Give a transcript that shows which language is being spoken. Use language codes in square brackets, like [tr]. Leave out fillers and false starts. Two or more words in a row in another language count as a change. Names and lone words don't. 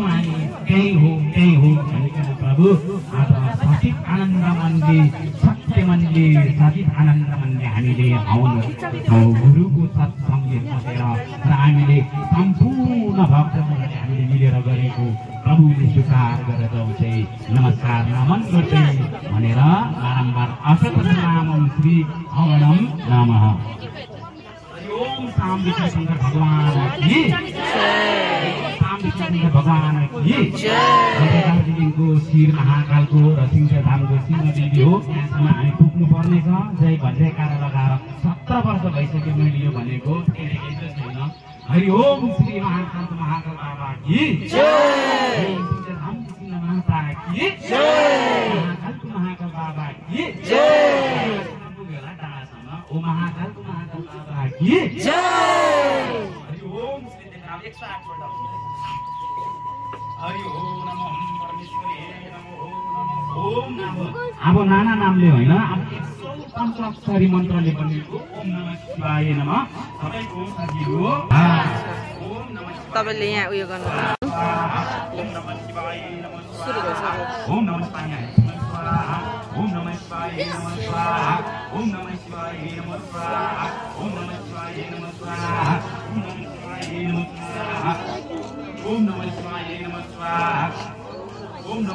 [ne] हामी त्यही हो भनिकन प्रभु आज सचित आनन्द मनले सत्य मनले सचित आनन्द मनले हामीले आउनु गुरुको सत्सङ्गले बसेर र हामीले सम्पूर्ण भक्तजनहरूले हामीले मिलेर गरेको प्रभुले स्वीकार गरेर जाउँछै नमस्कार नमन गर्दै भनेर बारम्बार [sa] असतनामं श्री हवनं नमः। [hi] ओम साम विष्णु शंकर भगवान की साम विष्णु शंकर भगवान की [ne] दार्जिलिङको शिर महाकालको र सिंहधामको सिंहदेवी हो। यहाँसम्म हामी पुग्नु पर्नेछ। जय भन्दै कार लगाएर 17 वर्ष भइसक्यो मैले यो भनेको, छैन। हरि ओम श्री महाकालको [hi] महाकाल बाबा की जय, [ne] सिंहधामको [hi] सिंह माता की जय, [ne] महाकालको [hi] महाकाल बाबा की जय। ओ महाकालको महाकाल बाबा की जय। [sa] हरि ओम श्री 108 वटा हरि ओम नमः परमेश्वरी नमः ओम नमः। [ne] अब नाना नामले होइन, अब 105 मन्त्रले बनेको [sa] ओम नमः शिवाय नमः। [ne] सबैको सजिलो [sa] ओम नमः। [ne] तपाईले यहाँ उयो गर्नु [sa] ओम नमः शिवाय नमः ओम नमः शिवाय ओम नमः शिवाय नमः स्वाहा ओम नमः शिवाय नमः स्वाहा ओम नमः शिवाय नमः स्वाहा ओम नमः शिवाय नमः स्वाहा ओम नमः शिवाय नमः स्वाहा